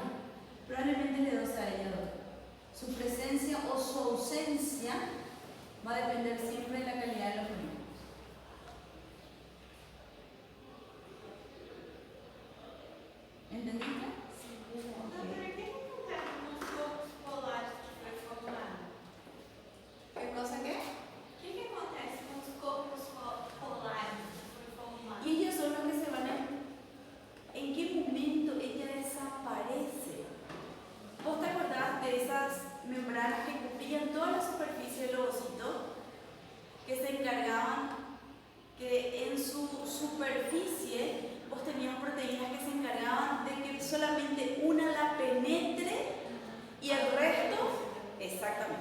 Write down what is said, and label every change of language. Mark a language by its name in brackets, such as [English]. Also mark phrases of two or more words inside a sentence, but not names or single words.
[Spanish] Probablemente le dosa a ella, doctora. Su presencia o su ausencia va a depender siempre de la calidad de los folículos. ¿Entendiste? Sí. Doctora, ¿qué acontece con los [Portuguese] corpos polares que foi formado? [Spanish] ¿Qué cosa qué? [Portuguese] O que acontece com os corpos polares que foi formado? [Spanish] Y ellos son los que se van a... ¿En qué momento ella desaparece? ¿Vos te acordás de esas membranas que cubrían toda la superficie del ovocito? Que se encargaban que en su superficie vos tenías proteínas que se encargaban de que solamente una la penetre y el resto, exactamente.